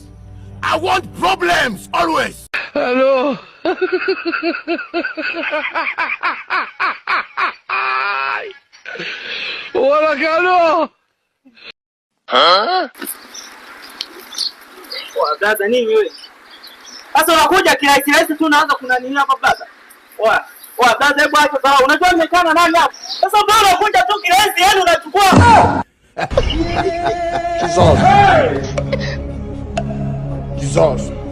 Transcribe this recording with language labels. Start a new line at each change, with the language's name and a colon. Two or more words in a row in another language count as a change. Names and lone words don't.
English: I want problems always. Hello.
Swahili: Wala kano. Brother nini wewe? Sasa unakuja kirahisi tu unaanza kuna nini hapa brother? Brother hebu acha sawa. Unajua nimekaa na nani hapa? Sasa bwana unakuja tu kirahisi yani unachukua. Jesus.